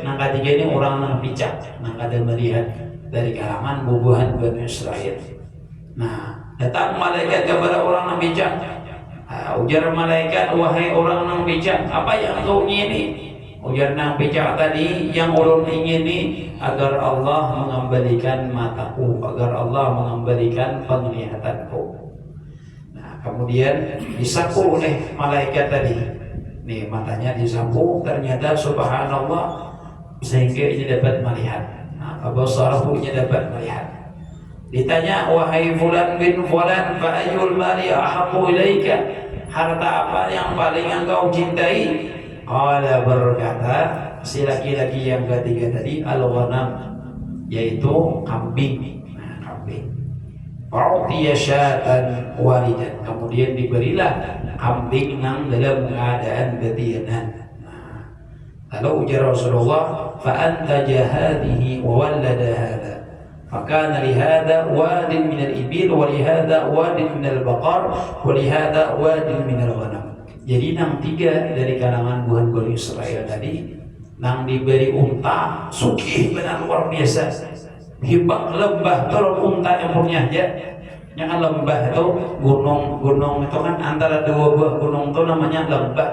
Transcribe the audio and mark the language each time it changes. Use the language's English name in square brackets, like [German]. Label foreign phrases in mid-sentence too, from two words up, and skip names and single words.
[Banjar] Nang ketiga ini orang nang bijak, nang kada melihat dari kalangan bubuhan Bani Israel. Nah, datang malaikat kepada orang nang bijak. Ujar malaikat, wahai orang nang bijak, apa yang kau ingini? Ujar nang bijak tadi, yang ulun ingini agar Allah mengembalikan mataku, agar Allah mengembalikan penglihatanku. [Indonesian] Kemudian disapu oleh malaikat tadi. Nih matanya disapu, ternyata subhanallah sehingga ini dapat melihat. Nah, abasarahu ini dapat melihat. Ditanya, wahai [Arabic] فلان بن فلان، فأي المال أحب إليك? [Indonesian] Harta apa yang paling engkau cintai? Qala, berkata si laki-laki yang ketiga tadi, al-ghanam, yaitu kambing. Nah, kambing. [Arabic] فأعطي شاة والدا, [Banjar] kemudian diberilah kambing nang dalam keadaan betianan. Lalu ujar [Arabic] Rasulullah, فأنتج هذه وولد هذا فكان لهذا واد من الإبل ولهذا واد من البقر ولهذا واد من الغنم. [Banjar] Jadi nang 3 dari kalangan buhan Bani Israel tadi nang diberi unta sugih benar luar biasa. Hibak lembah tolong unta yang punya aja. Yang lembah itu gunung itu kan antara 2 buah gunung itu namanya lembah.